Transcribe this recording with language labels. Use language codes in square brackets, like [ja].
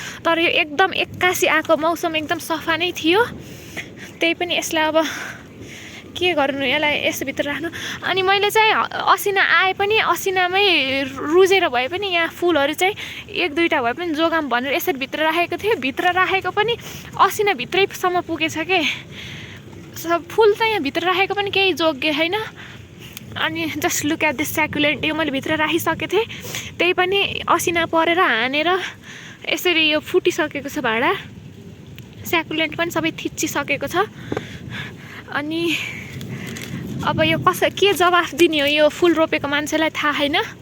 [ne] तर यो एकदम एक्कासी आएको मौसम एकदम सफा नै थियो। त्यही पनि यसलाई अब के गर्नु, यसलाई यसभित्र राख्नु। अनि मैले चाहिँ असिना आए पनि असिनामै रुजेर भए पनि यहाँ फुलहरू चाहिँ 1-2टा भए पनि जोगाम भनेर यसरी भित्र राखेको थिएँ। भित्र राखेको पनि असिना भित्रैसम्म पुगेछ के। फुल त यहाँ भित्र राखेको पनि केही जोगे छैन। [en] अनि just look at this succulent. [ne] यो मैले भित्र राखिसकेको थिएँ, त्यही पनि असिना परेर हानेर यसरी यो फुटिसकेको छ भाडा। स्याकुलेन्ट पनि सबै थिचिसकेको छ। अनि अब यो के जवाफ दिने हो यो फुल रोपेको मान्छेलाई थाहा छैन।